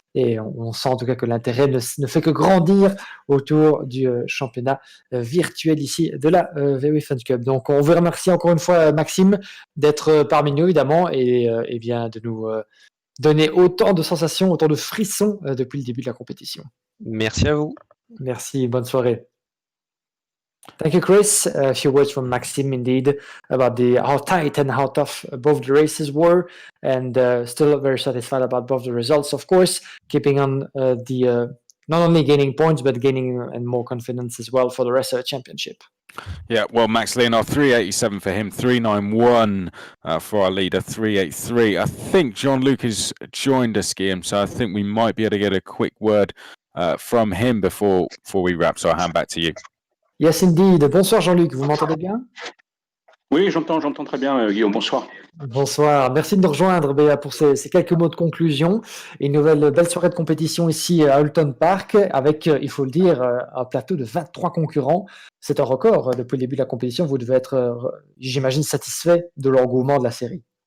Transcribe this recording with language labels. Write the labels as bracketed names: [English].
[French] Et on sent en tout cas que l'intérêt ne fait que grandir autour du championnat virtuel ici de la VW Fun Cup. Donc, on vous remercie encore une fois, Maxime, d'être parmi nous, évidemment, et bien de nous donner autant de sensations, autant de frissons depuis le début de la compétition. Merci à vous. Merci, bonne soirée. [English] Thank you, Chris. A few words from Maxime, indeed, about how tight and how tough both the races were, and still very satisfied about both the results, of course, keeping on not only gaining points, but gaining and more confidence as well for the rest of the championship. Yeah, well, Max Leonard, 387 for him, 391 for our leader, 383. I think Jean-Luc has joined us, Guillaume, so I think we might be able to get a quick word from him before we wrap, so I'll hand back to you. Yes, indeed. [French] Bonsoir Jean-Luc, vous m'entendez bien? Oui, j'entends très bien, Guillaume. Bonsoir. Bonsoir, merci de nous rejoindre Béa, pour ces quelques mots de conclusion. Une belle soirée de compétition ici à Oulton Park avec, il faut le dire, un plateau de 23 concurrents. C'est un record depuis le début de la compétition. Vous devez être, j'imagine, satisfait de l'engouement de la série.